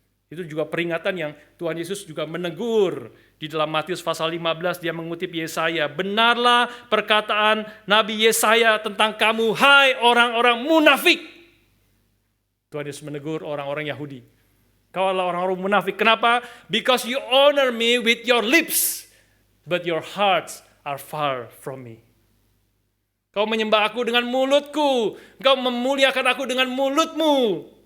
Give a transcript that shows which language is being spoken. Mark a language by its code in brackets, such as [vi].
[id] Itu juga peringatan yang Tuhan Yesus juga menegur di dalam Matius pasal 15. Dia mengutip Yesaya, benarlah perkataan Nabi Yesaya tentang kamu, hai orang-orang munafik. Tuhan Yesus menegur orang-orang Yahudi. Kau adalah orang-orang munafik. Kenapa? [en] Because you honor me with your lips, but your hearts are far from me. [id] Kau menyembah aku dengan mulutku, kau memuliakan aku dengan mulutmu.